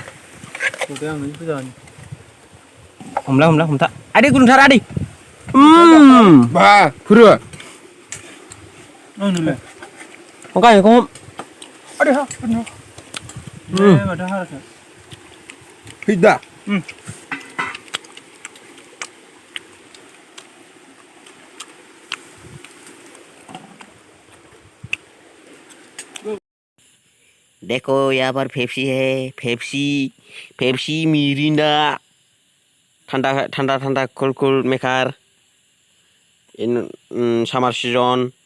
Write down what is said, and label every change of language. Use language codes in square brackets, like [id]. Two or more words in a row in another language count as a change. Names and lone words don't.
[brx] आं नोंखौ जानो हमथा आदै गुदुंथार आदै बा फोरो आंनोलाय गायखौ आदै हा माथो हाराखै फैदा [hi] देखो यहाँ पर पेप्सी है पेप्सी मिरिंडा ठंडा ठंडा ठंडा [en] cool cool maker in summer season